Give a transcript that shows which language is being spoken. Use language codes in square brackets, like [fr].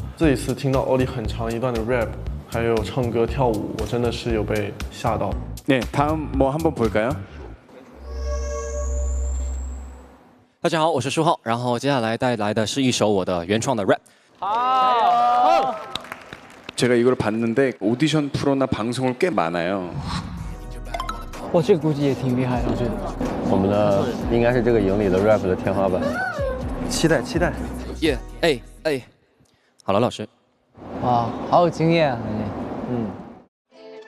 [zh] 这一次听到欧里很长一段的 rap， 还有唱歌跳舞，我真的是有被吓到。 [ko] 네， 다음 뭐 한번 볼까요？ [zh] 大家好，我是舒浩，然后接下来带来的是一首我的原创的 rap。好。 [ko] 제가 이걸 봤는데 오디션 프로나 방송을 꽤 많아요. [zh] 我这估计也挺厉害的，我觉得。我们的应该是这个营里的 rap 的天花板，期待。耶，好了，老师。哇，好有经验啊，你。